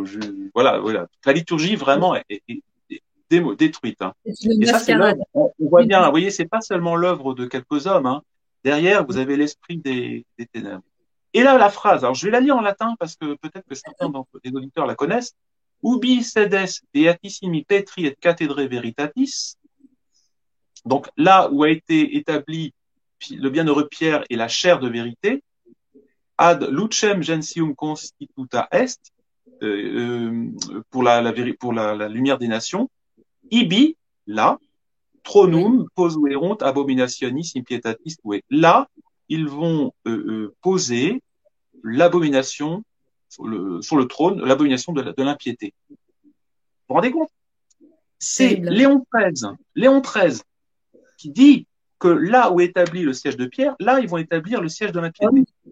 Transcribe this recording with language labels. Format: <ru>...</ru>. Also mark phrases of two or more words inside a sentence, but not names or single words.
<fr>Voilà. La liturgie, vraiment, est détruite. Hein. Et ça, c'est l'œuvre. On voit bien, vous voyez, c'est pas seulement l'œuvre de quelques hommes. Hein. Derrière, vous avez l'esprit des ténèbres. Et là, la phrase, alors je vais la lire en latin parce que peut-être que certains des auditeurs la connaissent.</fr> <la>Ubi sedes beatissimi Petri et cathedre veritatis.</la> <fr>Donc là où a été établi le bienheureux Pierre et la chair de vérité,</fr> <la>ad lucem gentium constituta est,</la> <fr>pour la lumière des nations,</fr> <la>ibi, là, tronum posuerunt abominationis impietatis tue.</la> <fr>Là, ils vont poser l'abomination sur le trône, l'abomination de l'impiété. Vous vous rendez compte? C'est Léon XIII qui dit que là où est établi le siège de Pierre, là, ils vont établir le siège de l'impiété.</fr>